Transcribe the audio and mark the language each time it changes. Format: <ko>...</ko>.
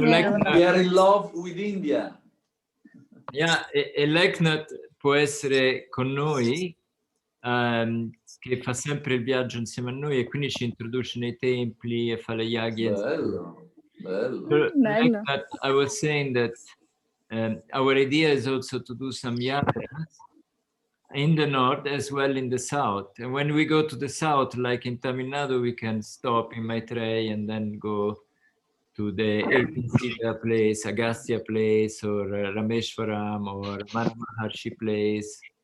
<en>We are in love with India.</en> <it>Yeah, e Leknath può essere con noi, che fa sempre il viaggio insieme a noi e quindi ci introduce nei templi e fa le yaghi. Bello, bello.</it> <en>So, Leknath, I was saying that our idea is also to do some yatras in the north as well in the south. And when we go to the south, like in Tamil Nadu, we can stop in Maitreyi and then go to the 18 Siddha place, Agastya place, or Rameshwaram, or Ramana Maharshi place.</en>